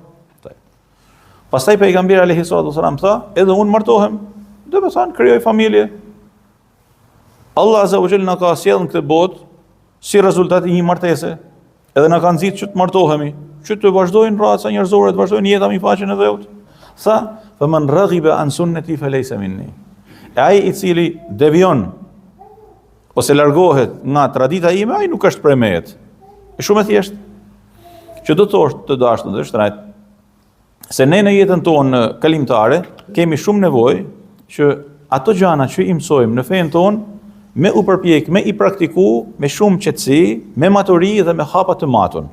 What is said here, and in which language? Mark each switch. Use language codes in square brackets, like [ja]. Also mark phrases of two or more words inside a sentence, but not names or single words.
[sq] Pastaj pejgamberi [ar] عليه الصلاة والسلام [sq] tha, edhe unë martohem, dhe me thanë, krijoj familje. [ar] الله عز وجل [sq] na ka sjellë në këtë botë si rezultat i një martese, edhe na ka nxitur që të martohemi, që të vazhdojnë raca njerëzore, të vazhdojnë jeta mi faqen e Dheut. Tha, [ar] "فمن رغب عن سنتي فليس مني." [sq] Ai i cili devion ose largohet nga tradita ime, ai nuk është prej meje. Është shumë e thjeshtë. Që do të thosh të dashur dhe shtrejt, se ne në jetën tonë kalimtare kemi shumë nevojë që ato gjëra që i mësojmë në fenë tonë me u përpjek, me i praktiku, me shumë qetësi, me maturi dhe me hapa të matun.